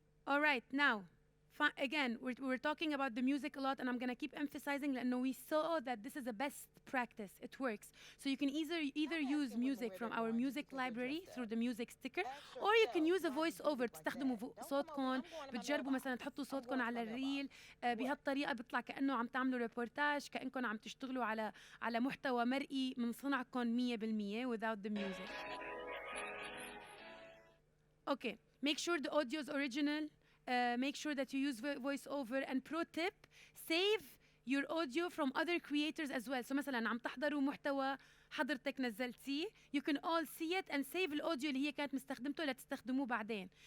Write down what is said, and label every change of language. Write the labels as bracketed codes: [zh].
[en] All right, now, again, we're talking about the music a lot, and I'm going to keep emphasizing that we saw that this is the best practice. It works. So you can either use music from our music library through the music sticker, or you can use a voice-over. [ar] بتستخدموا صوتكم، بتجربوا مثلا تحطوا صوتكم على الريل، بهالطريقة بيطلع كأنه عم تعملوا ريبورتاج، كأنكم عم تشتغلوا على محتوى مرئي من صنعكم 100% [en] without the music. Okay, make sure the audio is original. Make sure that you use voice-over. And pro tip, save your audio from other creators as well. So [ar] مثلا عم تحضروا محتوى حضرتك نزلتيه, [en] you can all see it and save [ar] الأوديو اللي هي كانت مستخدمته لتستخدموه بعدين.